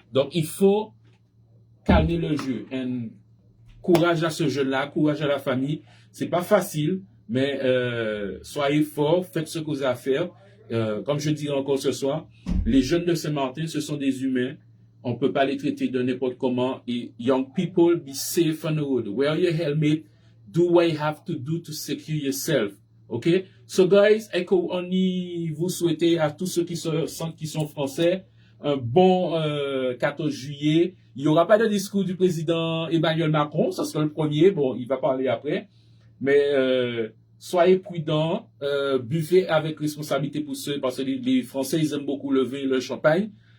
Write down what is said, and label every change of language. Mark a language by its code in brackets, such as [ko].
[fr] Donc, il faut calmer le jeu. Et courage à ce jeune-là, courage à la famille. C'est pas facile, mais soyez forts, faites ce que vous avez à faire. Comme je dirais encore ce soir, les jeunes de Saint-Martin, ce sont des humains. On peut pas les traiter de n'importe comment. [en] Et young people, be safe on the road. Wear your helmet. Do what you have to do to secure yourself. Okay? So guys, [fr] on vous souhaiter à tous ceux qui sont français un bon 14 juillet. Il n'y aura pas de discours du président Emmanuel Macron, ça sera le premier. Bon, il va parler après. Mais soyez prudents, buvez avec responsabilité parce que les Français, ils aiment beaucoup le vin et le champagne.